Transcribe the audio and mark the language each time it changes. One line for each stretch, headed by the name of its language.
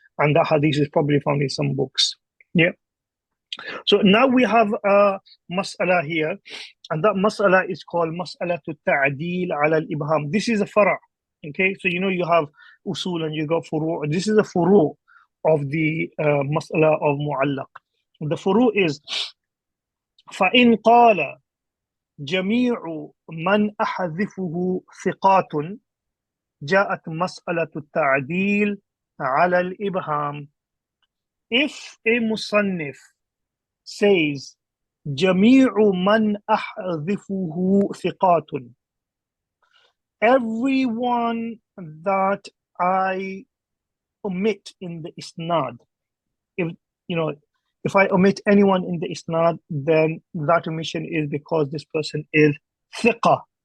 English: And that hadith is probably found in some books. Yeah. So now we have a mas'ala here, and that mas'ala is called mas'alatu ta'dil ala al-ibham. This is a fara'. Okay, so you have usul and you got furu'. This is a furu' of the mas'ala of mu'allaq. The furu' is
Arabic: فَإِنْ قَالَ جميع من أحذفه ثقات جاءت مسألة التعديل على الإبهام.
English: If a musannif says
Arabic: جميع من أحذفه ثقات,
English: everyone that I omit in the isnad, if I omit anyone in the isnad, then that omission is because this person is thiqa.